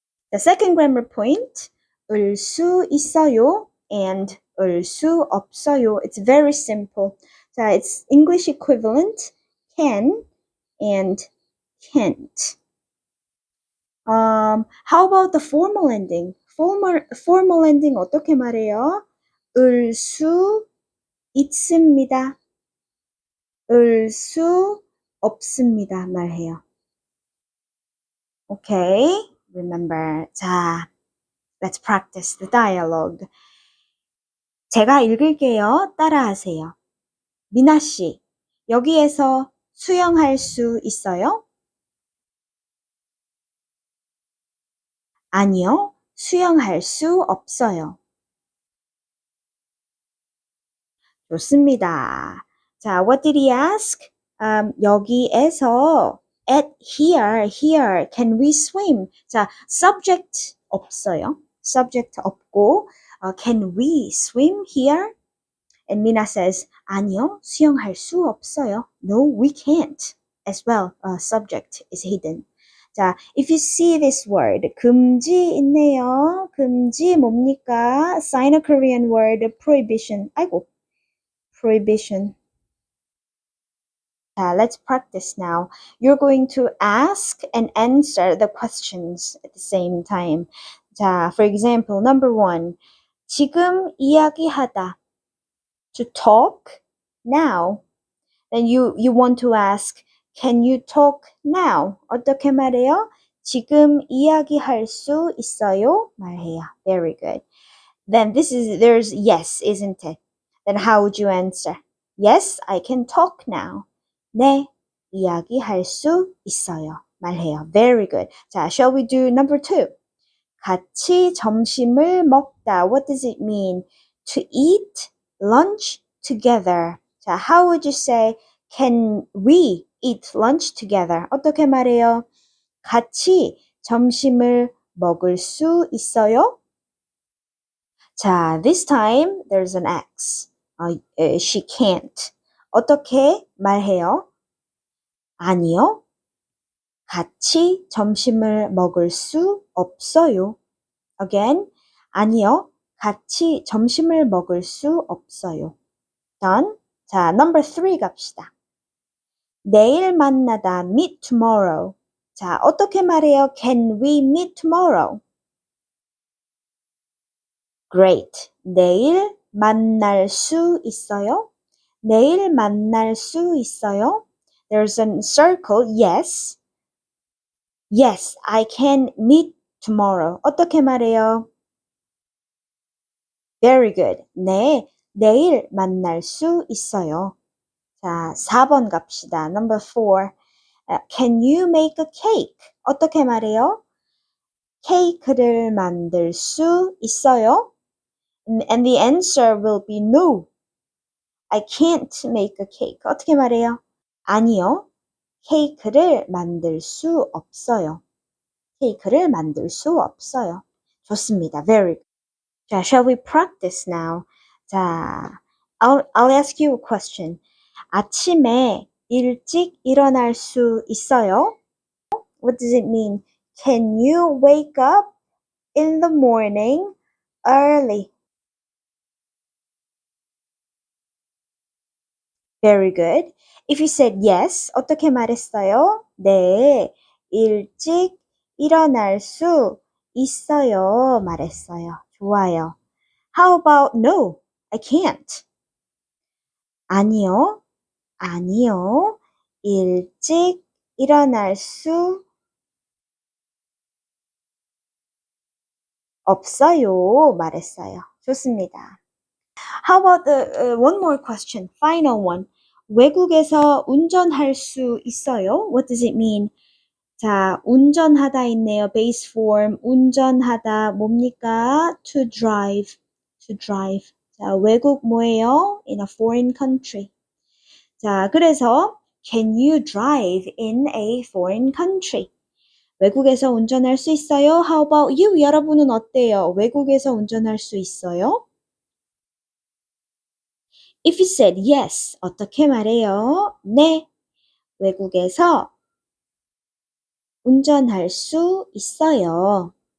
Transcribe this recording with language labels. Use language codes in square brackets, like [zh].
[en] The second grammar point, [ko] 을 수 있어요 [en] and [ko] 을 수 없어요. [en] It's very simple. 자, it's English equivalent can and can't. How about the formal ending? Formal ending [ko] 어떻게 말해요? 을 수 있습니다. 을 수 없습니다. 말해요. [en] Okay, remember. 자, let's practice the dialogue. [ko] 제가 읽을게요. 따라하세요. 미나 씨, 여기에서 수영할 수 있어요? 아니요, 수영할 수 없어요. 좋습니다. [en] 자, what did he ask? 여기에서 at here, can we swim? [ko] 자, subject 없어요. [en] subject [ko] 없고, [en] can we swim here? And Mina says, [ko] 아니요, 수영할 수 없어요. [en] No, we can't. As well, subject is hidden. 자, if you see this word, [ko] 금지 있네요. 금지 뭡니까? [en] Sino-Korean word, prohibition. 아이고, prohibition. Let's practice now. You're going to ask and answer the questions at the same time. 자, for example, number 1. [ko] 지금 이야기하다. [en] To talk now. Then you want to ask, can you talk now? [ko] 어떻게 말해요? 지금 이야기할 수 있어요? 말해요. [en] Very good. Then there's yes, isn't it? Then how would you answer? Yes, I can talk now. [ko] 네, 이야기할 수 있어요. 말해요. [en] Very good. 자, shall we do number 2? [ko] 같이 점심을 먹다. [en] What does it mean? To eat lunch together. 자, how would you say, can we eat lunch together? [ko] 어떻게 말해요? 같이 점심을 먹을 수 있어요? [en] 자, this time there's an X. She can't. [ko] 어떻게 말해요? 아니요. 같이 점심을 먹을 수 없어요. Again, 아니요. 같이 점심을 먹을 수 없어요. Done. 자, number 3 갑시다. 내일 만나다, [en] meet tomorrow. [ko] 자, 어떻게 말해요? [en] Can we meet tomorrow? [ko] Great. 내일 만날 수 있어요? 내일 만날 수 있어요? [en] There's a circle, yes. Yes, I can meet tomorrow. [ko] 어떻게 말해요? [en] Very good. [ko] 네, 내일 만날 수 있어요. 자, 4번 갑시다. [en] Number 4. Can you make a cake? [ko] 어떻게 말해요? 케이크를 만들 수 있어요? [en] And the answer will be no. I can't make a cake. [ko] 어떻게 말해요? 아니요. 케이크를 만들 수 없어요. 케이크를 만들 수 없어요. 좋습니다. [en] Very good. 자, shall we practice now? 자, I'll ask you a question. [ko] 아침에 일찍 일어날 수 있어요? [en] What does it mean? Can you wake up in the morning early? Very good. If you said yes, [ko] 어떻게 말했어요? 네, 일찍 일어날 수 있어요. 말했어요. 좋아요. [en] How about no? I can't. [ko] 아니요, 아니요. 일찍 일어날 수 없어요. 말했어요. 좋습니다. [en] How about one more question? Final one. [ko] 외국에서 운전할 수 있어요? [en] What does it mean? [ko] 자, 운전하다 있네요. [en] base form. [ko] 운전하다 뭡니까? [en] To drive. To drive. [ko] 자, 외국 뭐예요? [en] In a foreign country. [ko] 자, 그래서 [en] can you drive in a foreign country? [ko] 외국에서 운전할 수 있어요? [en] How about you? [ko] 여러분은 어때요? 외국에서 운전할 수 있어요? [en] If you said yes, [ko] 어떻게 말해요? 네, 외국에서 운전할 수 있어요.